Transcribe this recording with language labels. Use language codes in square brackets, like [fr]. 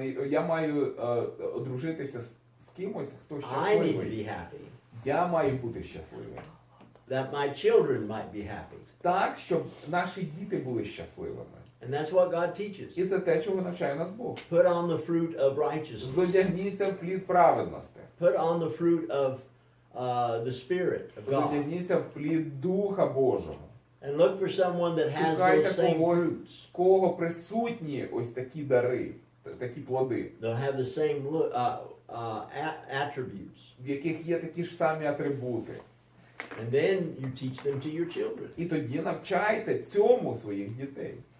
[uk] Я маю одружитися з кимось, хто [en] I need to [uk] щасливий. [en] be happy. [uk] Я маю бути щасливим. [en] That my children might be happy. [uk] Так, щоб наші діти були щасливими. [en] And that's what God teaches. [uk] І це те, чого навчає нас Бог. [en] Put on the fruit of righteousness. [uk] Зодягніться в плід праведності. [en] Put on the fruit of the Spirit of God. [uk] Зодягніться в плід Духа Божого. [en] And look for someone that has those [uk] Шукайте [en] same [uk] когось, [en] fruits. [uk] в кого присутні ось такі дари, такі плоди, [en] They'll have the same attributes. [uk] в яких є такі ж самі атрибути. [en] And then you teach them to your children. [uk] І тоді навчайте цьому своїх дітей.